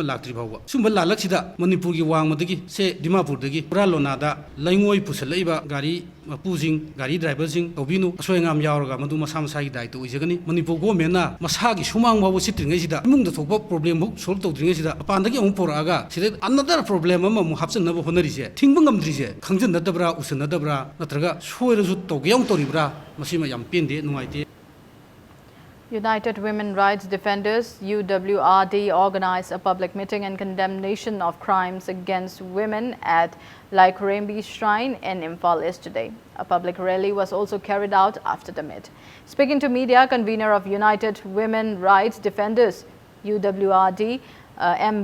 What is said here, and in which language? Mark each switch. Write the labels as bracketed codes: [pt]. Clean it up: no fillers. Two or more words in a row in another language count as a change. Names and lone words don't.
[mni] लाक्ट्रि भावबा सुंबा लालक सिदा मणिपुर गी वांगमदगी से दिमापुर दगी पुरा लोनादा लैंगोय पुसलैबा गारी मपुजिंग गारी ड्राइवरजिंग तौबिनु असोयंगाम यावरगा मदु मसा मसागी दायित्व ओइजगनी मणिपुर गवर्नमेंटना मसागी सुमांग भाव सिट्रिङैसिदा थोप [en] problem solve [mni] तौद्रिङैसिदा अपानदगी अमु पोरागा सिदे [en] another problem [mni] अमा मु हापचनबो होनरिसे थिंगबो ngमद्रिसे खंजनदबरा उसनदबरा नत्रगा सोयरजु तौगयां तौरिब्रा मसिमा याम पेंदे नुंगाइते. [en] United Women Rights Defenders UWRD organized a public meeting in condemnation of crimes against women at Laikurembi Shrine in Imphal yesterday. A public rally was also carried out after the meet. Speaking to media, convener of United Women Rights Defenders UWRD M.